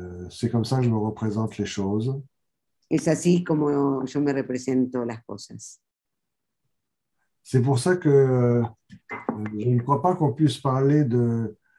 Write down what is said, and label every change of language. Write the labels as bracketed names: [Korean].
[French] C'est comme ça que je me représente les choses. [Spanish] Es así como yo me represento las cosas. [French] C'est pour ça que je ne crois pas qu'on puisse parler de...